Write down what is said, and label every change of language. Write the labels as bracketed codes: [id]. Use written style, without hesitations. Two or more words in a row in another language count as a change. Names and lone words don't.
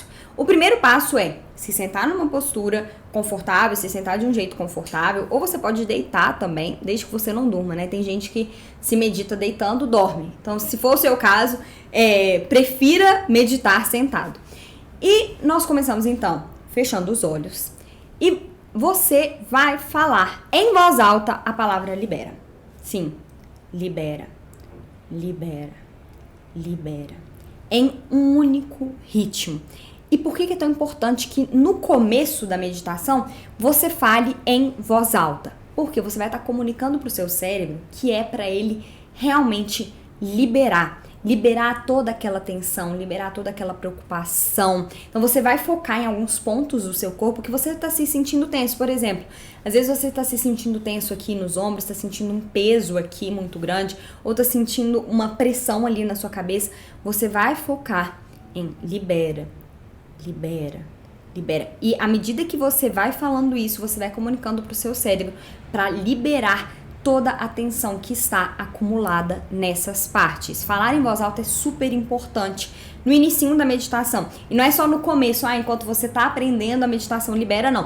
[pt] O primeiro passo é se sentar numa postura confortável, se sentar de um jeito confortável, ou você pode deitar também, desde que você não durma, né? Tem gente que se medita deitando, dorme. Então, se for o seu caso, prefira meditar sentado. E nós começamos então fechando os olhos e você vai falar em voz alta a palavra libera. Sim, libera, libera, libera. Em um único ritmo. E por que é tão importante que no começo da meditação você fale em voz alta? Porque você vai estar comunicando para o seu cérebro que é para ele realmente liberar toda aquela tensão, liberar toda aquela preocupação. Então você vai focar em alguns pontos do seu corpo que você está se sentindo tenso. Por exemplo, às vezes você está se sentindo tenso aqui nos ombros, está sentindo um peso aqui muito grande, ou está sentindo uma pressão ali na sua cabeça. Você vai focar em libera, libera, libera. E à medida que você vai falando isso, você vai comunicando para o seu cérebro para liberar toda a tensão que está acumulada nessas partes. Falar em voz alta é super importante no inicinho da meditação. E não é só no começo, enquanto você está aprendendo a meditação libera, não.